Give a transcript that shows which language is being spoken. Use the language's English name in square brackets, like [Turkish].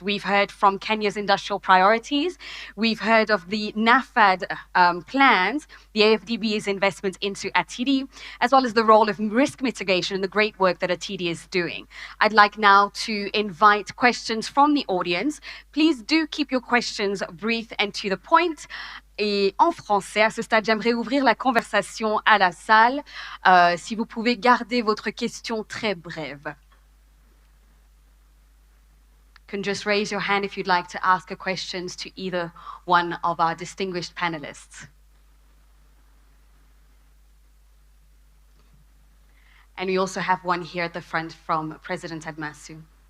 [English] We've heard from Kenya's industrial priorities. We've heard of the NAFAD plans, the AFDB's investments into ATIDI, as well as the role of risk mitigation and the great work that ATIDI is doing. I'd like now to invite questions from the audience. Please do keep your questions brief and to the point. [French] Et en français, à ce stade, j'aimerais ouvrir la conversation à la salle. Si vous pouvez garder votre question très brève. [English] You can just raise your hand if you'd like to ask a question to either one of our distinguished panelists. And we also have one here at the front from President Admasu.